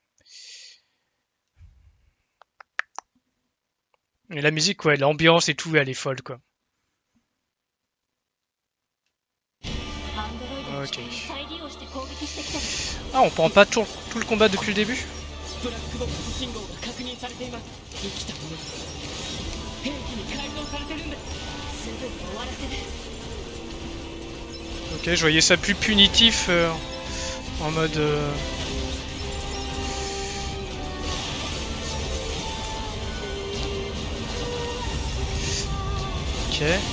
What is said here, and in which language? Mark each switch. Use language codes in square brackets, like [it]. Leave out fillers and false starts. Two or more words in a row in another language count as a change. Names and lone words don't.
[fr] Et la musique, ouais, l'ambiance et tout, elle est folle, quoi. Ok. Ah, on prend pas tout le combat depuis le début? [ja] ブラックボックス信号が確認されています。生きたもの兵器に改造されてるんです。すぐに終わらせる。 [fr] Ok, je voyais ça plus punitif en mode... Ok.